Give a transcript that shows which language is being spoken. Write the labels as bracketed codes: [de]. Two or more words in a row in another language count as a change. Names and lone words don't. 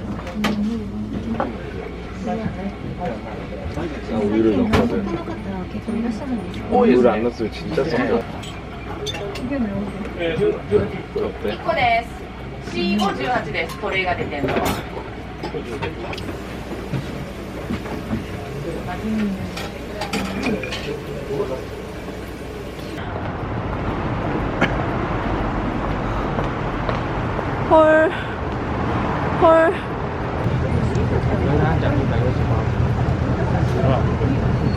[ko] 나 우유를 넣거든 우유를 안 넣었으면 진짜 썩어 어때? [ja] 1個です。C58です。これが出てるのは。 [ko] 헐. 헐. 왜 나한테 안 된다 이러지 마